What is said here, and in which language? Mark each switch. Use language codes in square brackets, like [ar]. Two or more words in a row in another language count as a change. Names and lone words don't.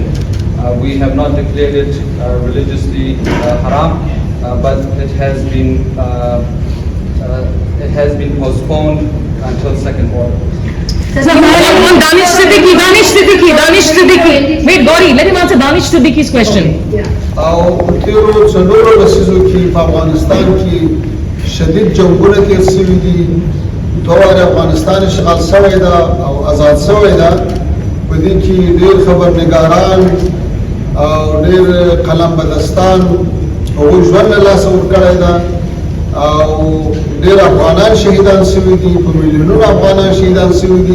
[en] We have not declared it religiously haram, but it has been postponed until second order. Danish Siddiqui. Wait, Gauri, let him answer Danish Siddiqui's question. [ps] او په تېرو څلورو لسیزو کې په افغانستان کې شدید جنګونه تېر شوي دي. دوه وارې افغانستان اشغال شوی ده او آزاد شوی ده. په دې کې ډېر خبرنګاران او ډېر قلم بدستان هغوی ژوند له لاسه ورکړی ده او ډېر افغانان شهیدان شوي دي، په میلیونونو افغانان شهیدان شوي دي.